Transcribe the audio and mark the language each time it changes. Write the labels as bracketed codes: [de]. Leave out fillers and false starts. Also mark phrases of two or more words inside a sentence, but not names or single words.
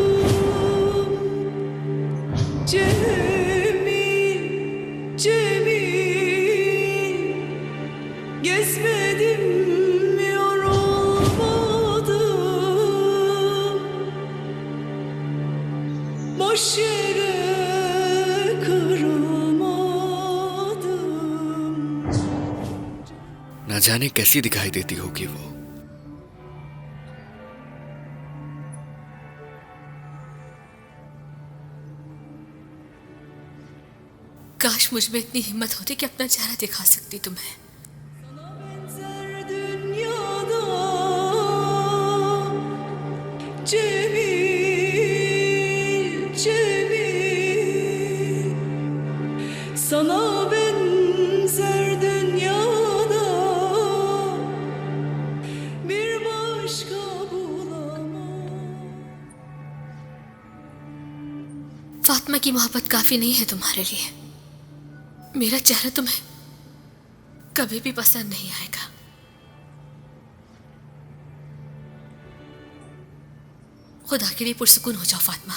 [tr] Cemil, Cemil Gezmedim yorulmadım Boş yere kırılmadım [hi] ना जाने कैसी दिखाई देती होगी वो। काश मुझ में इतनी हिम्मत होती कि अपना चेहरा दिखा सकती तुम्हें। [tr] Benzer dünyada Cemil, Cemil Sana benzer dünyada Bir başka bulamam [hi] फातिमा की मोहब्बत काफी नहीं है तुम्हारे लिए। मेरा चेहरा तुम्हें कभी भी पसंद नहीं आएगा। खुदा के लिए पुरसुकून हो जाओ फातिमा।